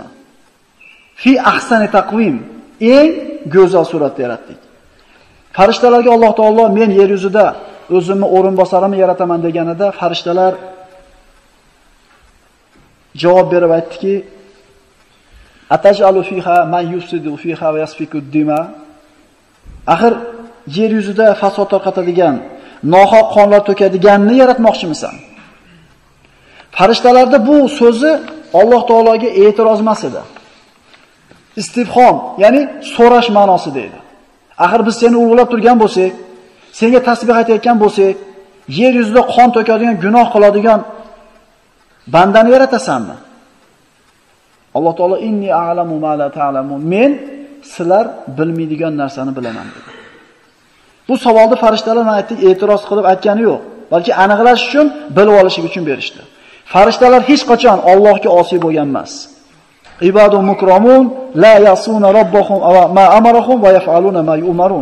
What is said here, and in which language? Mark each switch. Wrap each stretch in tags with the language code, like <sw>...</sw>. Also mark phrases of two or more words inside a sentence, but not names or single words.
<ar>في أحسن تقويم,</ar> <uz>eng go'zal suratda yaratdik. Farishtalarga Alloh taolo men yer yuzida o'zimni o'rinbosarimni yarataman deganida, farishtalar javob berib aytdiki:</uz> <ar>أتجعل فيها من يفسد فيها ويسفك الدماء.</ar> <uz>Axir yer yuzida fasod tarqatadigan, nohaq qonlar to'kadiganni yaratmoqchimisan? Farishtalarda bu so'zi Alloh taologa e'tiroz emas edi. Istifhom, ya'ni so'rash ma'nosida edi. Axir biz seni ulug'lab turgan bo'lsak, senga tasbih aytayotgan bo'lsak, yer yuzida qon to'kadigan, gunoh qiladigan bandani yaratasanmi?</uz> <ar>Alloh taolo إني أعلم ما لا تعلمون.</ar> <uz>Men sizlar bilmaydigan narsani bilaman dedi. Bu savolni farishtalar men aytdik, e'tiroz qilib aytgani yo'q, balki aniqlash uchun, bilib olish uchun berishdi. Farishtalar hech qachon Allohga osiy bo'lgan emas.</uz> <ar>عباد مكرمون لا يعصون ربهم وما أمرهم ويفعلون ما يؤمرون.</ar>